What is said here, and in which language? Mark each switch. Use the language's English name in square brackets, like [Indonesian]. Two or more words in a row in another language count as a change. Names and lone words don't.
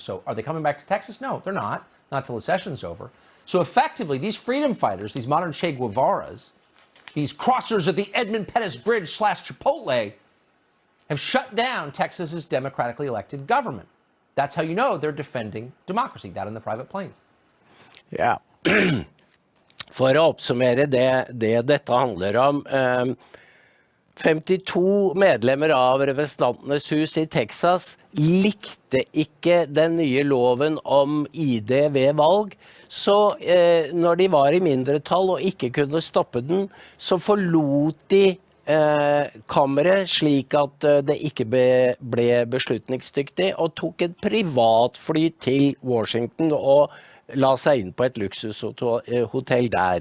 [English] So are they coming back to Texas? No, they're not till the session's over. So effectively, these freedom fighters, these modern Che Guevaras, these crossers of the Edmund Pettus Bridge / Chipotle, have shut down Texas's democratically elected government. That's how you know they're defending democracy, down in the private planes. [Norwegian] Ja, for å oppsummere det dette handler om, 52 medlemmer av representantenes hus i Texas likte ikke den nye loven om ID ved valg, så når de var i mindretall og ikke kunne stoppe den, så forlot de kammeret slik at det ikke ble beslutningsdyktig, og tok et privatfly til Washington og la seg inn på et luksushotell der.